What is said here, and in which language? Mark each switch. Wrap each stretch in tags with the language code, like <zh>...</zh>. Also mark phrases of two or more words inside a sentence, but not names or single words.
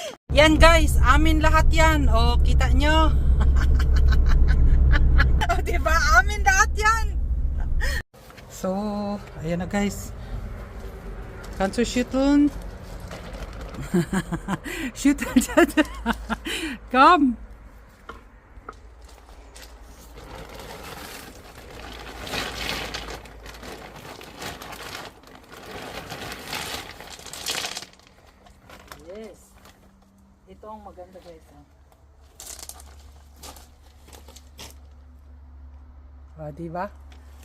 <tl>Yan guys, amin lahat yan. O, kita nyo. O, diba? Amin lahat yan. So, ayan na guys.</tl> <de>Kannst du schütteln? Schütteln. Komm.</de> <tl>Yes. Ito ang maganda guys. Ah, diba?</tl>